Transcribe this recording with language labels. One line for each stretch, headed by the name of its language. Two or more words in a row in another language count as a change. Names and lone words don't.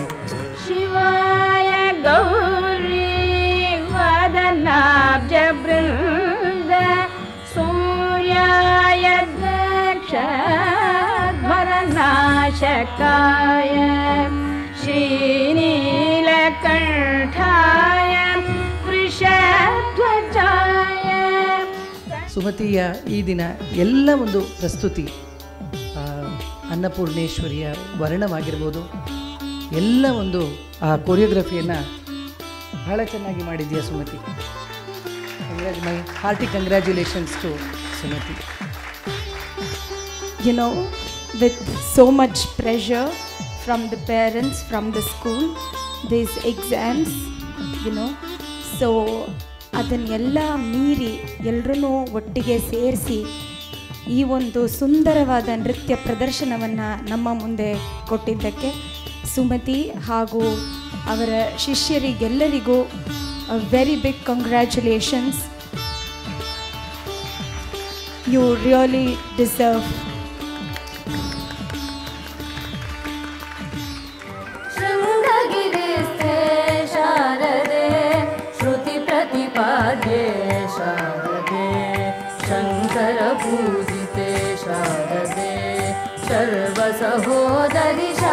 Sanskrit: शिवाय गौरी वदनाब्ज वृन्द सूर्याय दक्षध्वरनाशकाय श्रीनीलकण्ठाय
Kannada: ಸುಮತಿಯ ಈ ದಿನ ಎಲ್ಲ ಒಂದು ಪ್ರಸ್ತುತಿ ಅನ್ನಪೂರ್ಣೇಶ್ವರಿಯ ವರ್ಣವಾಗಿರ್ಬೋದು, ಎಲ್ಲ ಒಂದು ಆ ಕೊರಿಯೋಗ್ರಫಿಯನ್ನು ಬಹಳ ಚೆನ್ನಾಗಿ ಮಾಡಿದೆಯಾ ಸುಮತಿ.
English: My hearty congratulations to Sumathi. You know, with so much pressure from the parents, from the school, these exams, you know, so
Kannada: ಅದನ್ನೆಲ್ಲ ಮೀರಿ ಎಲ್ಲರೂ ಒಟ್ಟಿಗೆ ಸೇರಿಸಿ ಈ ಒಂದು ಸುಂದರವಾದ ನೃತ್ಯ ಪ್ರದರ್ಶನವನ್ನು ನಮ್ಮ ಮುಂದೆ ಕೊಟ್ಟಿದ್ದಕ್ಕೆ ಸುಮತಿ ಹಾಗೂ ಅವರ ಶಿಷ್ಯರಿಗೆಲ್ಲರಿಗೂ
English: very big congratulations. You really deserve.
Sanskrit: शारदे शंकर पूजिते शारदे सर्वसहोदरी